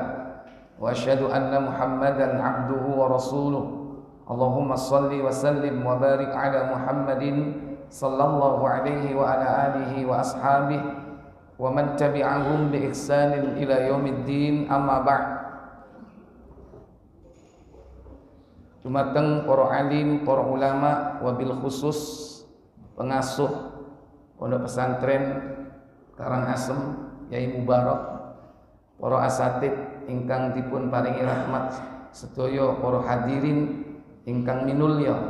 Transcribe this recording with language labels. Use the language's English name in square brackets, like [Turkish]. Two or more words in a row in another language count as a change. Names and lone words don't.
[Arabic] وأشهد أن محمدا عبده ورسوله. اللهم صل وسلم وبارك على محمد صلى الله عليه وعلى آله وأصحابه ومن تبعهم بإحسان إلى يوم الدين، أما بعد. [Javanese] Dumateng para alim, para ulama, [Arabic] وبالخصوص [Javanese] pengasuh pondok pesantren Karangasem Yai Mubarak, para asatid ingkang dipun paringi rahmat sedaya, para hadirin ingkang minulya.